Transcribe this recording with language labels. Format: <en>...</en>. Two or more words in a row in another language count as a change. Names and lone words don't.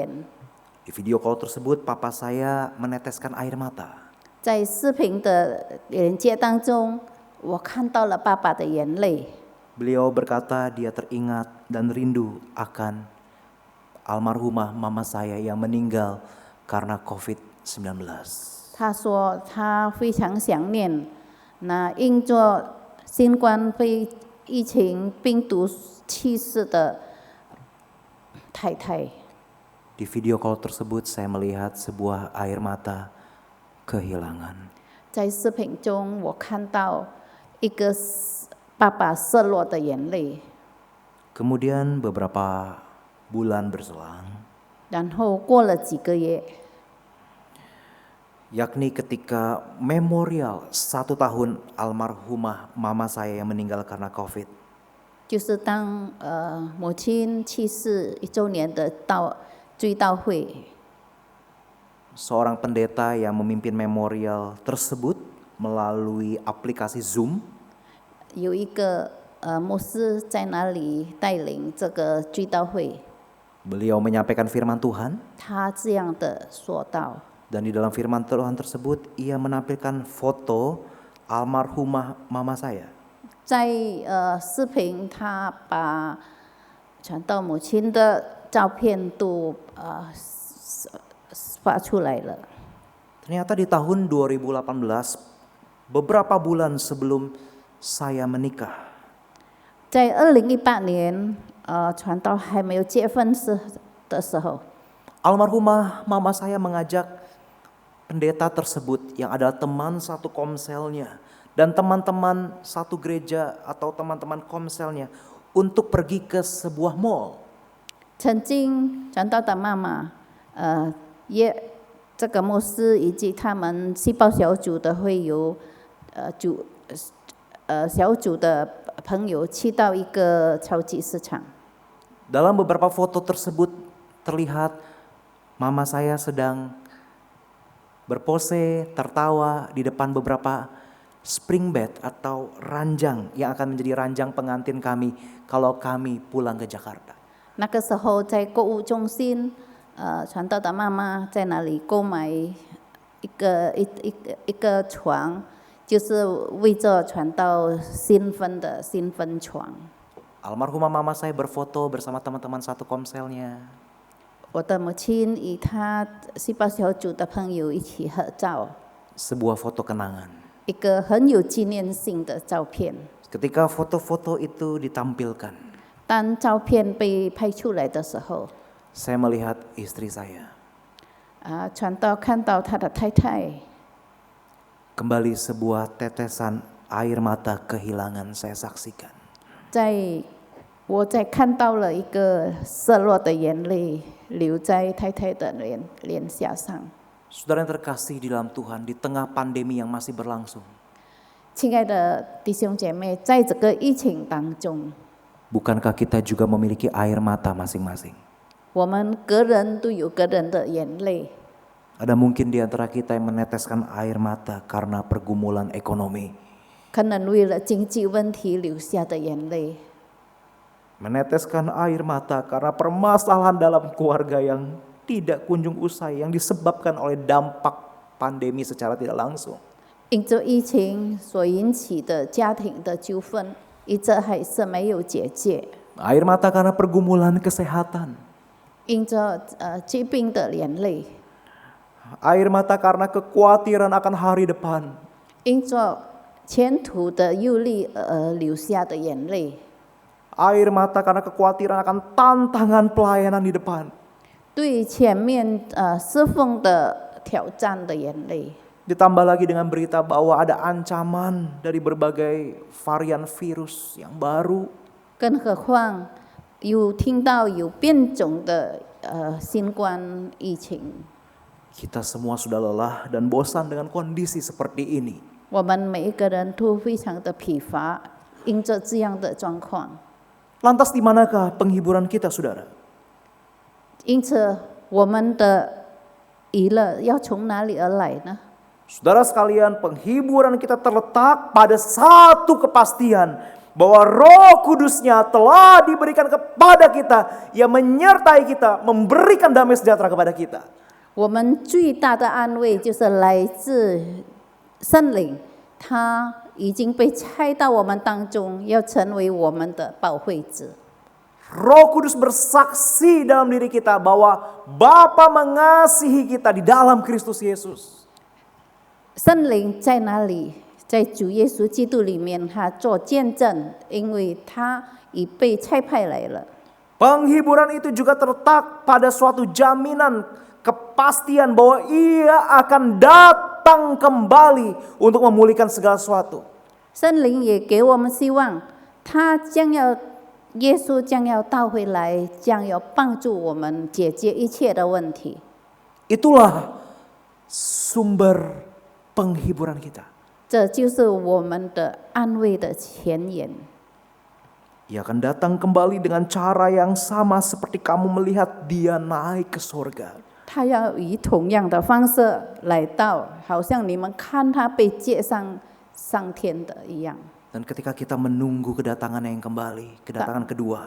<id>Di</id> <en>video call</en> <id>tersebut papa saya meneteskan air mata.</id> <zh>在视频的连接当中，我看到了爸爸的眼泪。</zh> <id>Beliau berkata dia teringat dan rindu akan almarhumah mama saya yang meninggal karena COVID-19.</id> <zh>他说他非常想念那因着新冠疫情病毒去世的太太。</zh> <id>Di</id> <en>video call</en> <id>tersebut saya melihat sebuah air mata kehilangan.</id> <zh>在视频中，我看到一个爸爸失落的眼泪。</zh> <id>Kemudian beberapa bulan berselang,</id> <zh>然后过了几个月，</zh> <id>yakni ketika memorial 1 tahun almarhumah mama saya yang meninggal karena COVID.</id> <zh>就是当母亲去世1周年的追悼会，</zh> <id>Seorang pendeta yang memimpin memorial tersebut melalui aplikasi Zoom</id> <zh>有一个牧师在那里带领这个追悼会，</zh> <id>beliau menyampaikan firman Tuhan</id> <zh>他这样的说道。</zh> <id>dan di dalam firman Tuhan tersebut ia menampilkan foto almarhumah mama saya.</id> <zh>在视频，他把传道母亲的照片都发出来了。</zh> <id>Ternyata di tahun 2018 beberapa bulan sebelum saya menikah,</id> <zh>在2018年， 传到还没有结婚的时候，</zh> <id>Almarhumah mama saya mengajak pendeta tersebut yang adalah teman satu komselnya dan teman-teman satu gereja atau teman-teman komselnya untuk pergi ke sebuah mall.</id> <zh>曾经传道的妈妈，这个牧师以及他们细胞小组的会友，小组的朋友去到一个超级市场。</zh> <id>Dalam beberapa foto tersebut terlihat mama saya sedang berpose, tertawa di depan beberapa</id> <en>spring bed</en> <id>atau ranjang yang akan menjadi ranjang pengantin kami kalau kami pulang ke Jakarta.</id> <zh>那个时候在购物中心，传道的妈妈在那里购买一个床，就是为着传道新婚的新婚床。</zh> <id>Almarhumah mama saya berfoto bersama teman-teman satu komselnya.</id> <zh>我的母亲与她细胞小组的朋友一起合照，</zh> <id>Sebuah foto kenangan.</id> <zh>一个很有纪念性的照片。</zh> <id>Ketika foto-foto itu ditampilkan,</id> <zh>当照片被拍出来的时候，</zh> <id>saya melihat istri saya</id> <zh>传道看到他的太太，</zh> <id>kembali sebuah tetesan air mata kehilangan saya saksikan.</id> <zh>我在看到了一个失落的眼泪流在太太的脸颊上。</zh> <id>Saudara yang terkasih di dalam Tuhan, di tengah pandemi yang masih berlangsung,</id> <zh>亲爱的弟兄姐妹，在这个疫情当中，</zh> <id>bukankah kita juga memiliki air mata masing-masing?</id> <zh>我们个人都有个人的眼泪。</zh> <id>Ada mungkin di antara kita yang meneteskan air mata karena pergumulan ekonomi,</id> <zh>可能为了经济问题流下的眼泪，</zh> <id>meneteskan air mata karena permasalahan dalam keluarga yang tidak kunjung usai yang disebabkan oleh dampak pandemi secara tidak langsung.</id> <zh>因着疫情所引起的家庭的纠纷，一直还是没有解决。</zh> <id>Air mata karena pergumulan kesehatan.</id> <zh>因着疾病的连累，</zh> <id>Air mata karena kekhawatiran akan hari depan.</id> <zh>因着前途的忧虑而流下的眼泪，</zh> <id>Air mata karena kekhawatiran akan tantangan pelayanan di depan.</id> <zh>对前面侍奉的挑战的眼泪。</zh> <id>Ditambah lagi dengan berita bahwa ada ancaman dari berbagai varian virus yang baru.</id> <zh>更何况有听到有变种的新冠疫情，</zh> <id>Kita semua sudah lelah dan bosan dengan kondisi seperti ini.</id> <zh>我们每一个人都非常的疲乏，因着这样的状况，</zh> <id>Lantas di manakah penghiburan kita, saudara?</id> <zh>因此我们的娱乐要从哪里而来呢？</zh> <id>Saudara sekalian, penghiburan kita terletak pada satu kepastian bahwa Roh Kudus-Nya telah diberikan kepada kita, yang menyertai kita, memberikan damai sejahtera kepada kita.</id> <zh>我们最大的安慰就是来自圣灵，他已经被拆到我们当中，要成为我们的保惠者。</zh> <id>Roh Kudus bersaksi dalam diri kita bahwa Bapa mengasihi kita di dalam Kristus Yesus.</id> <zh>圣灵在哪里？在主耶稣基督里面，他做见证，因为他已被差派来了。</zh> <id>Penghiburan itu juga terletak pada suatu jaminan kepastian bahwa Ia akan datang kembali untuk memulihkan segala sesuatu.</id> <zh>圣灵也给我们希望，耶稣将要到回来，将要帮助我们解决一切的问题。</zh> <id>Itulah sumber penghiburan kita.</id> <zh>这就是我们的安慰的前言。</zh> <id>Ia akan datang kembali dengan cara yang sama seperti kamu melihat Dia naik ke surga.</id> <zh>他要以同样的方式来到，好像你们看他被接上天的一样。</zh> <id>Dan ketika kita menunggu kedatangan yang kembali, kedatangan kedua,</id>